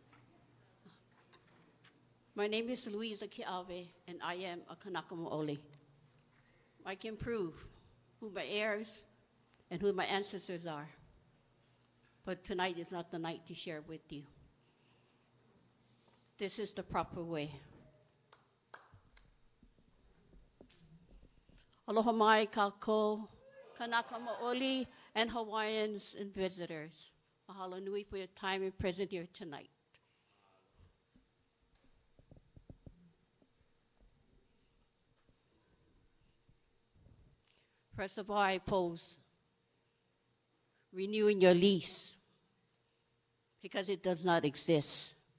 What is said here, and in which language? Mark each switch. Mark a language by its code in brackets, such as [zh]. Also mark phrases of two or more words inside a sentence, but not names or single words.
[en] My name is Louisa Kiawe, and I am a [haw] Kanaka Mo'oli. [en] I can prove who my heirs and who my ancestors are. But tonight is not the night to share with you. This is the proper way. [haw] Aloha mai kākou, Kanaka Mo'oli, [en] and Hawaiians and visitors. [haw] Mahalo nui [en] for your time and presence here tonight. First of all, I oppose renewing your lease because it does not exist.